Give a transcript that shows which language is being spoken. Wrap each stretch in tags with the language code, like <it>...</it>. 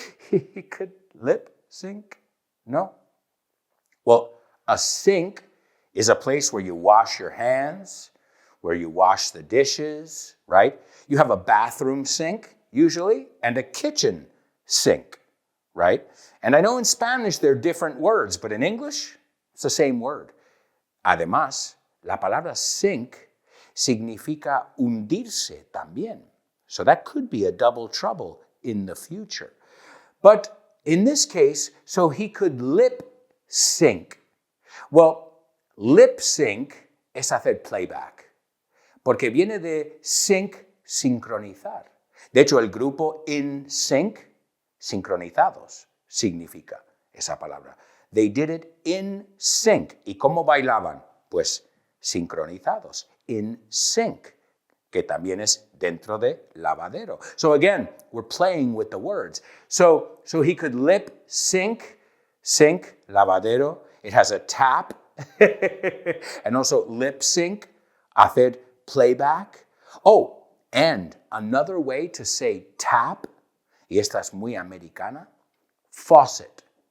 <en>He could lip sync? No. Well, a sink is a place where you wash your hands, where you wash the dishes, right? You have a bathroom sink, usually, and a kitchen sink, right? And I know in Spanish they're different words, but in English, it's the same word.</en> <es>Además, la palabra sink significa hundirse también.</es> <en>So that could be a double trouble in the future. But in this case, so he could lip sync.</en> <es>Well, lip sync es hacer playback, porque viene de sync, sincronizar. De hecho, el grupo in sync, sincronizados, significa esa palabra.</es> <en>They did it in sync.</en> <es>¿Y cómo bailaban? Pues sincronizados, in sync, que también es dentro de lavadero.</es> <en>So again, we're playing with the words. So he could lip sync, sink, lavadero. It has a tap, and also lip sync,</en> <es>hacer playback.</es> <en>Oh, and another way to say tap,</en> <es>y esta es muy americana,</es> <en>faucet.</en>